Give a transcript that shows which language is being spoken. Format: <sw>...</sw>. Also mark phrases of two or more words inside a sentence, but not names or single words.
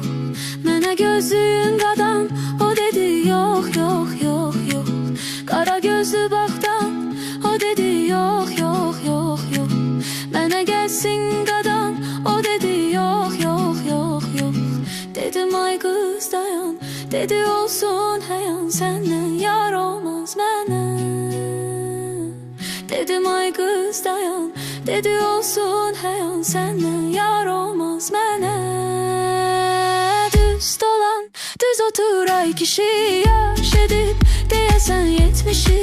<az>Mənə gözlüyün qadan, o dedi</az> <tr>yok yok yok yok.</tr> <az>Qara gözlü baxdan, o dedi</az> <tr>yok yok yok yok.</tr> <az>Mənə gəlsin qadan, o dedi</az> <tr>yok yok yok yok.</tr> <az>Dedim ay qız dayan, dedi olsun həyan, səndən yar olmaz mənə. Dedim ay qız dayan, dedi olsun həyan, səndən yar olmaz mənə. Düz dolan, düz otur ay kişi, yaş edib deyəsən 70'i.</az>